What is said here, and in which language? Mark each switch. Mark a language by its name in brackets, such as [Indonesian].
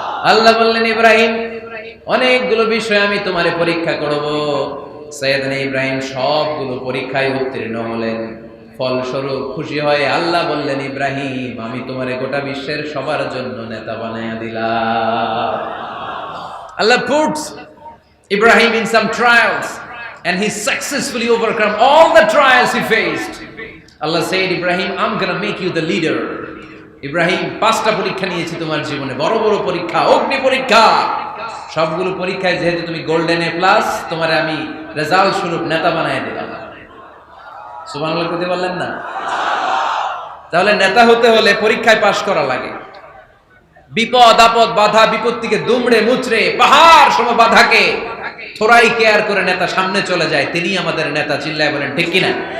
[Bangla] আল্লাহ বললেন, ইব্রাহিম অনেকগুলো বিষয় আমি তোমারে পরীক্ষা করব। সাইয়েদনা ইব্রাহিম সবগুলো পরীক্ষায় উত্তীর্ণ হলেন। ফলস্বরূপ খুশি হয়ে আল্লাহ বললেন, ইব্রাহিম আমি তোমারে গোটা বিশ্বের সবার জন্য নেতা বানায়া দিলাম। [English] Allah puts Ibrahim in some trials and he successfully overcome all the trials he faced. Allah said, Ibrahim, I'm gonna make you the leader. [Bangla] Ibrahim 5টা পরীক্ষা নিয়েছি তোমার জীবনে, বড় বড় পরীক্ষা, অগ্নি পরীক্ষা। সবগুলো পরীক্ষায় যেহেতু তুমি গোল্ডেন এ প্লাস, তোমারে আমি রেজাল্ট স্বরূপ নেতা বানায় দিলাম। সুবহানাল্লাহ করতে বললেন না? তাহলে নেতা হতে হলে পরীক্ষায় পাশ করা লাগে। বিপদ আপদ বাধা বিপত্তিকে দুমড়ে মুচড়ে পাহাড় সম বাধাকে থোড়াই কেয়ার করে নেতা সামনে চলে যায়, তিনি আমাদের নেতা। চিল্লায় বলেন ঠিক কিনা?